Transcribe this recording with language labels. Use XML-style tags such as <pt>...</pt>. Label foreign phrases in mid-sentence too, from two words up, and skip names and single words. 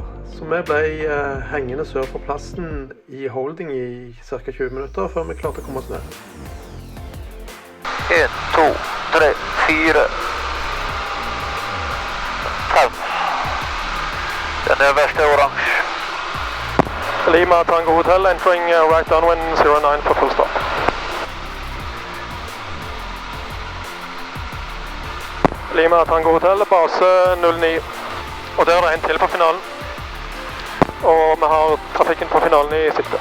<no>Så vi ble hengende sør for plassen i holding i ca. 20 minutter før vi klarte å komme oss ned. 1, 2, 3, 4, 5. Den øverste er oransje.</no> <en>Lima Tango Hotel, entering right downwind 09 for full stop. Lima Tango Hotel, base 09.</en> <no>Og der er det en til på finalen. Og vi har trafikken på finalen i sikte.</no>